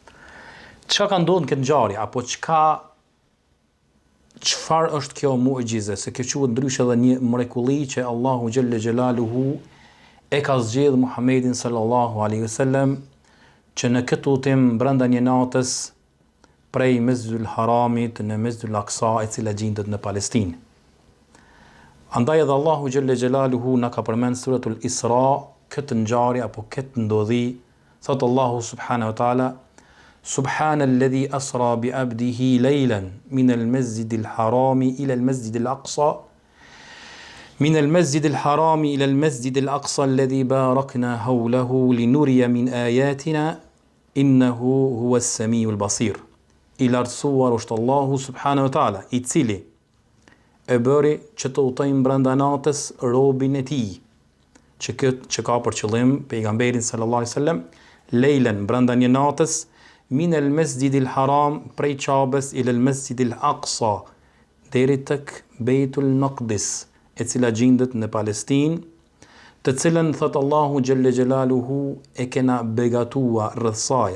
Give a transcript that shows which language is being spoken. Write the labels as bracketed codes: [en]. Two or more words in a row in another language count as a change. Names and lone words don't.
[sq] Çka ka ndodhur në këtë ngjarje apo çfarë është kjo mu'jize, se kjo quhet ndryshe edhe një mrekulli që Allahu [ar] جل جلاله [sq] e ka zgjedhur Muhamedit [ar] صلى الله عليه وسلم [sq] që në këtë udhtim brenda një natës prej Mesjidul Haramit në Mesjidul Aqsa, e cila gjendet në Palestinë. Andaj edhe Allahu [ar] جل جلاله [sq] na ka përmend suratul Isra këtë ngjarje apo këtë ndodhi, thot Allahu [ar] سبحانه وتعالى سبحان الذي أسرى بعبده ليلا من المسجد الحرام إلى المسجد الأقصى من المسجد الحرام إلى المسجد الأقصى الذي باركنا حوله لنري من آياتنا إنه هو السميع البصير. إلى رسول الله سبحانه وتعالى [sq] i cili e bëri që të udhtojmë brenda natës robin e tij, që ka për qëllim pejgamberin [ar] صلى الله عليه وسلم, [sq] lejlen brenda një natës, [ar] من المسجد الحرام, [sq] prej Qabes [ar] إلى المسجد الأقصى, [sq] deri tek Beitul Maqdis, e cila gjendet në Palestinë, të cilën thot Allahu [ar] جل جلاله [sq] e kena begatua rreth saj.